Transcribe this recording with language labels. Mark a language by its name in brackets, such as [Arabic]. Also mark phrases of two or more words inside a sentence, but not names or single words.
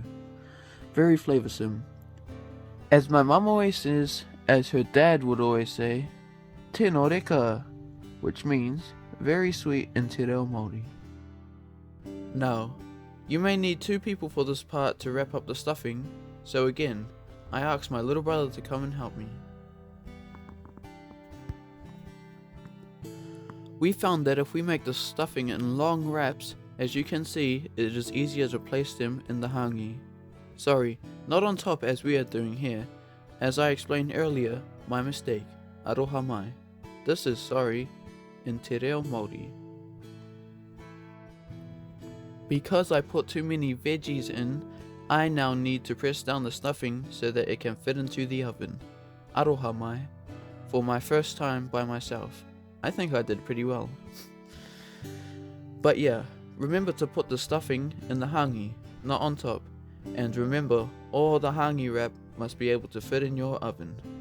[English] Very flavoursome. As my mum always says, as her dad would always say, [Māori] tēnā reka, [English] which means very sweet in [Māori] te reo Māori. [English] Now, you may need 2 people for this part to wrap up the stuffing, so again, I asked my little brother to come and help me. We found that if we make the stuffing in long wraps, as you can see, it is easier to place them in the hangi. Sorry, not on top as we are doing here. As I explained earlier, my mistake. [Māori] Aroha mai. [English] This is sorry in [Māori] te reo Māori. [English] Because I put too many veggies in, I now need to press down the stuffing so that it can fit into the oven. [Māori] Aroha mai. [English] For my first time by myself. I think I did pretty well. But yeah, remember to put the stuffing in the hangi, not on top. And remember, all the hangi wrap must be able to fit in your oven.